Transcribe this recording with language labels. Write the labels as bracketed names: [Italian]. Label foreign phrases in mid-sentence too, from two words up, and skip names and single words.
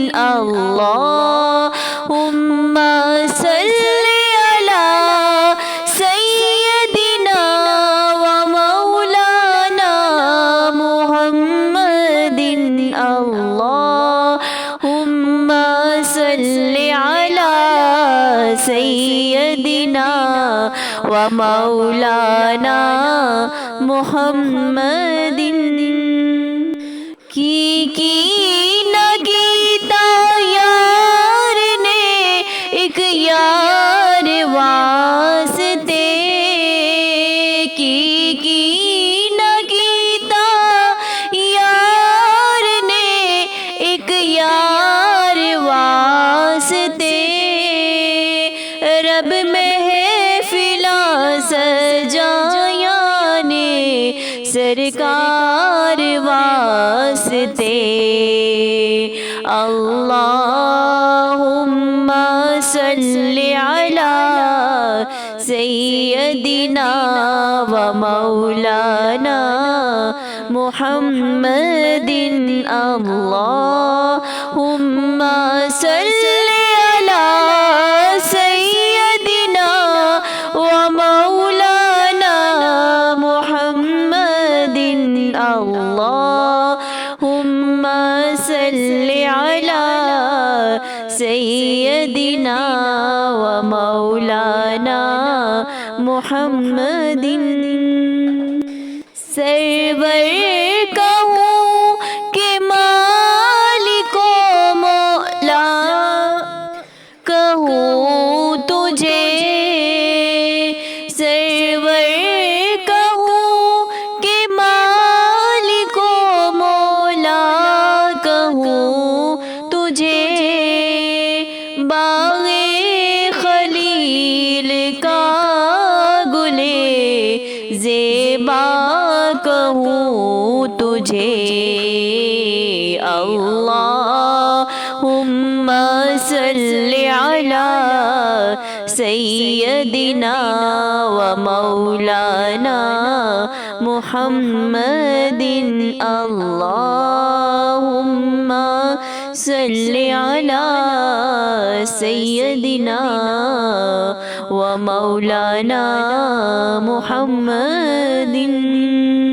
[Arabic] اللهم صل على سيدنا ومولانا محمد. اللهم صل على سيدنا ومولانا محمد. [Punjabi] کی نہ گیتا یار نے اک یار واسطے. کی نہ گیتا یار نے اک یار واسطے. رب محفلاں سجایا نے سرکار واسطے. [Arabic] اللهم صل على سيدنا ومولانا محمد. اللهم صل على سيدنا ومولانا محمد. اللهم صل على سيدنا ومولانا محمد. [Urdu] سرور کہوں کہ مالک و مولا کہوں تجھے. سرور کہوں کہ مالک و مولا کہوں تجھے. باغ خلیل کا گل زیبا کہوں تجھے. [Arabic] اللهم صل على سيدنا ومولانا محمد. اللهم صل على سيدنا ومولانا محمد.